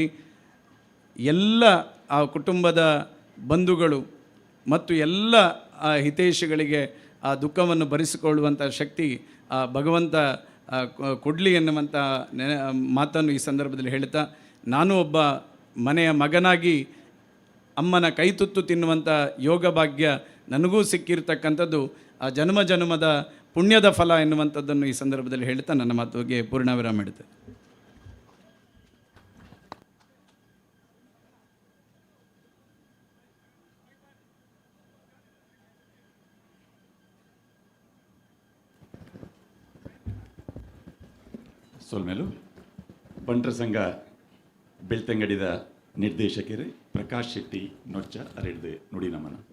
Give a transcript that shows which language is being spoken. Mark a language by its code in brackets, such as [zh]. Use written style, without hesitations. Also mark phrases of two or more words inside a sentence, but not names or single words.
[kn] ಎಲ್ಲ ಆ ಕುಟುಂಬದ ಬಂಧುಗಳು ಮತ್ತು ಎಲ್ಲ ಹಿತೈಷಿಗಳಿಗೆ ಆ ದುಃಖವನ್ನು ಭರಿಸಿಕೊಳ್ಳುವಂಥ ಶಕ್ತಿ ಭಗವಂತ ಕೊಡಲಿ ಎನ್ನುವಂಥ ಮಾತನ್ನು ಈ ಸಂದರ್ಭದಲ್ಲಿ ಹೇಳ್ತಾ, ನಾನು ಒಬ್ಬ ಮನೆಯ ಮಗನಾಗಿ ಅಮ್ಮನ ಕೈತುತ್ತು ತಿನ್ನುವಂಥ ಯೋಗ ಭಾಗ್ಯ ನನಗೂ ಸಿಕ್ಕಿರ್ತಕ್ಕಂಥದ್ದು ಆ ಜನ್ಮ ಜನ್ಮದ ಪುಣ್ಯದ ಫಲ ಎನ್ನುವಂಥದ್ದನ್ನು ಈ ಸಂದರ್ಭದಲ್ಲಿ ಹೇಳ್ತಾ ನನ್ನ ಮಾತುಗೆ ಪೂರ್ಣವಿರಾಮ ಇಡುತ್ತೆ. [tcy] ಸೋಲ್ಮೇಲು ಬಂಟರ ಸಂಘ ಬೆಳ್ತಂಗಡಿದ ನಿರ್ದೇಶಕರು ಪ್ರಕಾಶ್ ಶೆಟ್ಟಿ ನೊಚ್ಚ ಅರೆಡ್ದು ನುಡಿ ನಮನ.